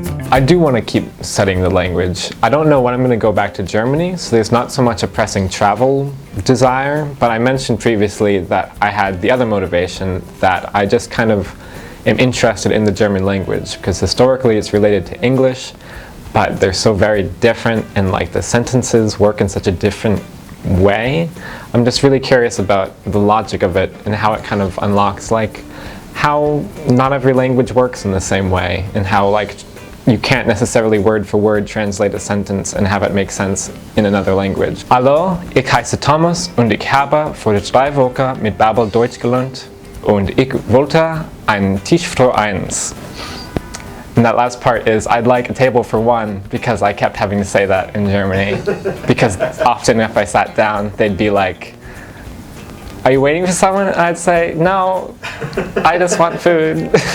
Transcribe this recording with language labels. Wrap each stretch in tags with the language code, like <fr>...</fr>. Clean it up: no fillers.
<en>I do want to keep studying the language. I don't know when I'm going to go back to Germany, so there's not so much a pressing travel desire, but I mentioned previously that I had the other motivation, that I just kind of am interested in the German language, because historically it's related to English, but they're so very different, and like the sentences work in such a different way. I'm just really curious about the logic of it and how it kind of unlocks like how not every language works in the same way, and how like you can't necessarily word for word translate a sentence and have it make sense in another language.</en> <de>Hallo, ich heiße Thomas und ich habe vor 3 Wochen mit Babbel Deutsch gelernt und ich wollte einen Tisch für eins.</de> <en>And that last part is, I'd like a table for one, because I kept having to say that in Germany. Because often if I sat down, they'd be like, are you waiting for someone? And I'd say, no, I just want food.</en>